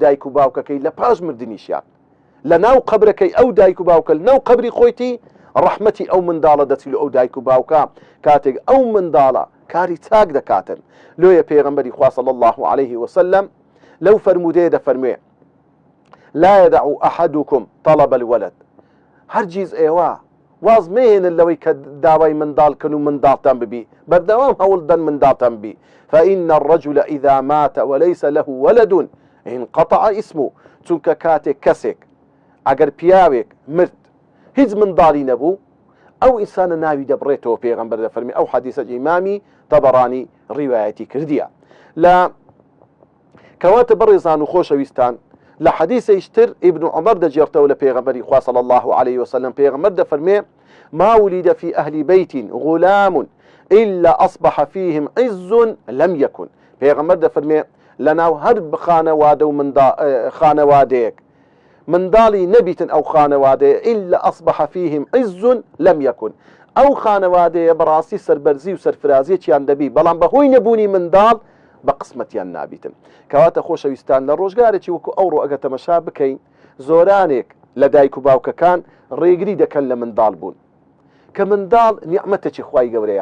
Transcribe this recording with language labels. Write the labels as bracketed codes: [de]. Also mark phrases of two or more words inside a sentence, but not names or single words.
[ckb] دایک و باوکەکەی لە پاش مردنیشیان لە ناو قەبرەکەی ئەو دایک و باوکە لە ناو قەبری خۆیتی ڕەحمەتی ئەو منداڵە دەچی لە ئەو دایک و باوکە کاتێک ئەو منداڵە کاری چاک دەکاتن لۆیە پێغەمبەری خوا [ar] صلی الله عليه وسلم [ckb] لەو فەرمودەیە دەفەرموێ [ar] لا يدع أحدكم طلب الولد [ckb] هەرگیز ئێوە واز مێنن لەوەی کە داوای منداڵکن و منداڵتان ببی بەردەوام هەوڵدەن منداڵتان بی [ar] فإن الرجل إذا مات وليس له ولد انقطع اسمه [ckb] چونکە کاتێک کەسێک ئەگەر پیاوێک مرد هیچ منداڵی نەبوو ئەو ئینسانە ناوی دەبڕێتەوە پێغەمبەر دەفەرمێ ئەو حەدیثە ئیمامی تەبەڕانی ڕیوایەتی کردیە لە کەواتە بەڕێزان و خۆشەویستان لە حەدیثەیشتر ئیبن عومەر دەجێڕتەوە لە پێغەمبەری خوا [ar] صلی الله عليه [ckb] وسلم پێغەمبەر دەفەرمێ [ar] ما ولد في أهل بيت غلام إلا أصبح فيهم عز لم يكن [ckb] پێغەمبەر دەفەرمێ لەناو هەر خانەوادە و خانەوادەیەک منداڵی نەبیتن ئەو خانەوادەیە [ar] إلا أصبح فيهم عز لم يكن [ckb] ئەو خانەوادەیە بەڕاستی سەربەرزی و سەرفرازیەکیان دەبی بەڵام بەهۆی نەبوونی منداڵ بە قسمەتیان نابیتن. کەواتە خۆشەویستان لە ڕۆژگارێکی وەکو ئەوڕۆ ئەگە تەمەشا بکەین زۆرانێک لە دایک و باوکەکان ڕێگری دەکەن لە منداڵ بوون کە منداڵ نیعمەتێکی خوای گەورەیە.